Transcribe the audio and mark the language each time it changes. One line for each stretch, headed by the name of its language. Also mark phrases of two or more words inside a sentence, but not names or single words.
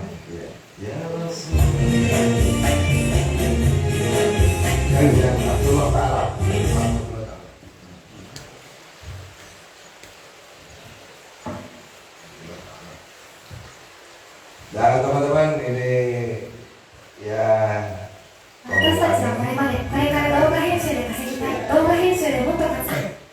Arabic: يا رسول الله. يا عبد الله تعالى.
Indonesian: Dan teman-teman ini ya
Japanese: 私たちはこれまでこれから動画編集で稼ぎたい動画編集でもっと稼ぐ